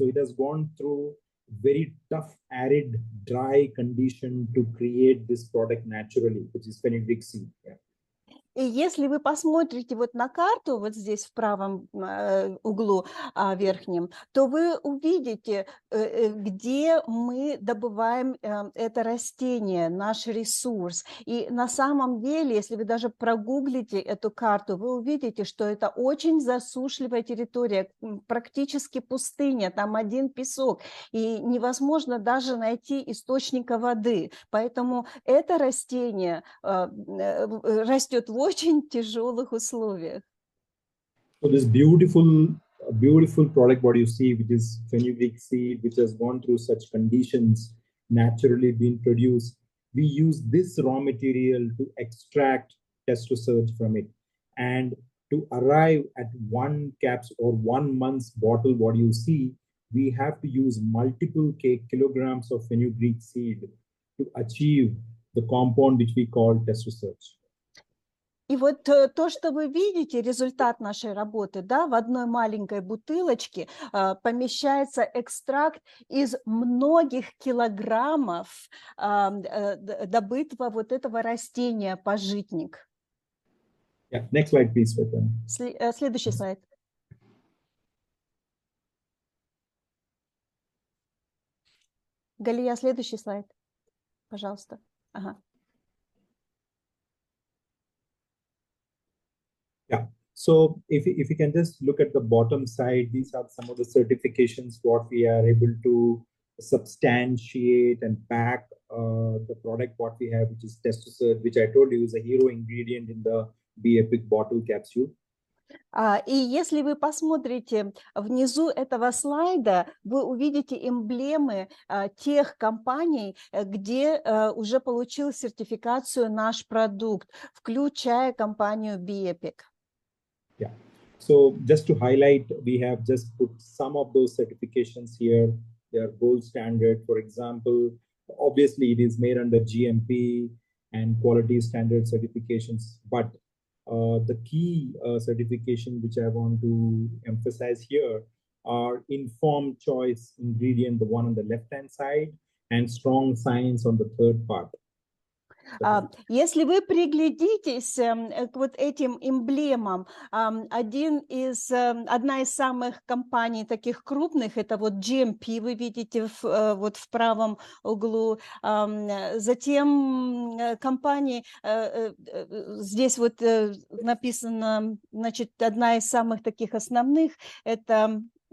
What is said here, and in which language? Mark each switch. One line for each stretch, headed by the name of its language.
English: So it has gone through very tough, arid, dry condition to create this product naturally, which is fenugreek seed. Yeah.
Russian: И если вы посмотрите вот на карту, вот здесь в правом углу верхнем, то вы увидите, где мы добываем это растение, наш ресурс. И на самом деле, если вы даже прогуглите эту карту, вы увидите, что это очень засушливая территория, практически пустыня, там один песок, и невозможно даже найти источника воды. Поэтому это растение растет в очень тяжелых условиях.
English: So this beautiful product, what you see, which is fenugreek seed, which has gone through such conditions, naturally being produced, we use this raw material to extract testo search from it. And to arrive at 1 capsule or 1 month's bottle, what you see, we have to use multiple kilograms of fenugreek seed to achieve the compound which we call testo search.
Russian: И вот то, что вы видите, результат нашей работы, да, в одной маленькой бутылочке помещается экстракт из многих килограммов добытого вот этого растения пажитник.
English: Yeah, next slide, please, Svetlana.
Russian: Следующий слайд. Галия, следующий слайд, пожалуйста. Ага. Yeah.
English: So if you can just look at the bottom side, these are some of the certifications what we are able to substantiate and back the product what we have, which is testosterone, which I told you is a hero ingredient in the Be Epic bottle capsule.
Russian: И если вы посмотрите внизу этого слайда, вы увидите эмблемы тех компаний, где уже получил сертификацию наш продукт, включая компанию Be Epic. Yeah.
English: So just to highlight, we have just put some of those certifications here. They are gold standard. For example, obviously it is made under GMP and quality standard certifications, but the key certification which I want to emphasize here are informed choice ingredient, the one on the left-hand side, and strong science on the third part.
Russian: Если вы приглядитесь к вот этим эмблемам, одна из самых компаний таких крупных, это вот GMP, вы видите вот в правом углу, затем компании, здесь вот написано, значит, одна из самых таких основных, это...